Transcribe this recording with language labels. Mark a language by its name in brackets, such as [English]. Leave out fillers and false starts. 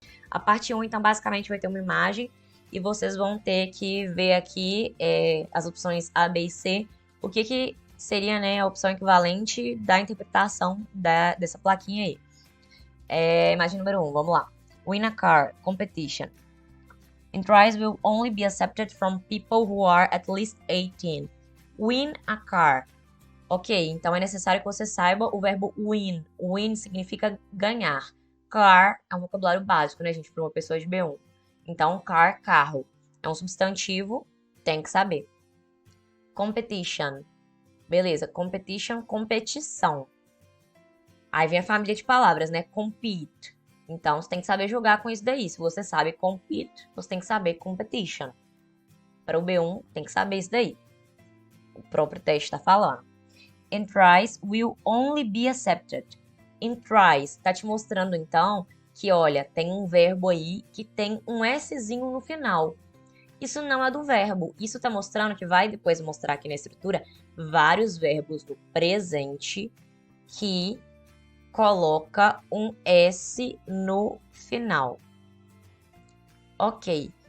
[Portuguese] A parte 1, então, basicamente vai ter uma imagem e vocês vão ter que ver aqui as opções A, B e C, o que seria, né, a opção equivalente da interpretação dessa plaquinha aí. Imagem número 1, vamos lá. [English] Win a car, competition. Entries will only be accepted from people who are at least 18. Win a car. [Portuguese] Ok, então é necessário que você saiba o verbo win. Win significa ganhar. Car é um vocabulário básico, né, gente, para uma pessoa de B1. Então, car, carro. É um substantivo, tem que saber. Competition. Beleza, competition, competição. Aí vem a família de palavras, né? Compete. Então, você tem que saber jogar com isso daí. Se você sabe compete, você tem que saber competition. Para o B1, tem que saber isso daí. O próprio teste está falando. [English] Entries will only be accepted. [Portuguese] Entries tá te mostrando então que, olha, tem um verbo aí que tem um Szinho no final. Isso não é do verbo. Isso tá mostrando que vai depois mostrar aqui na estrutura vários verbos do presente que coloca um S no final. Ok.